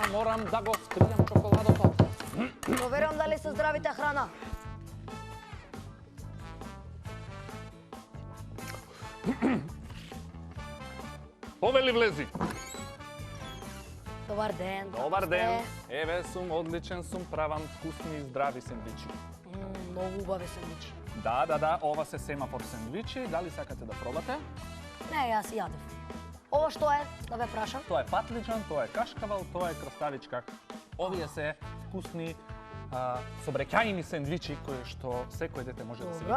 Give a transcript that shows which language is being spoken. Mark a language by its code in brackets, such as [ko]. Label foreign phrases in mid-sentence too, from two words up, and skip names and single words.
[mk] Moram da go skrijem čokolado to. Proveram da li se zdravita hrana. Poveli vlezi. Dobar den. kako Dobar ste? den. Еве сум, одличен сум, правам вкусни и здрави сендвичи. Много убави сендвичи. Да, ова се семафор сендвичи. Дали сакате да пробате? Не, јас јадев. Ова што е, да ве прашам? Тоа е патлиџан, тоа е кашкавал, тоа е краставичка. Овие се вкусни собреќајни сендвичи кои што секој дете може да си ги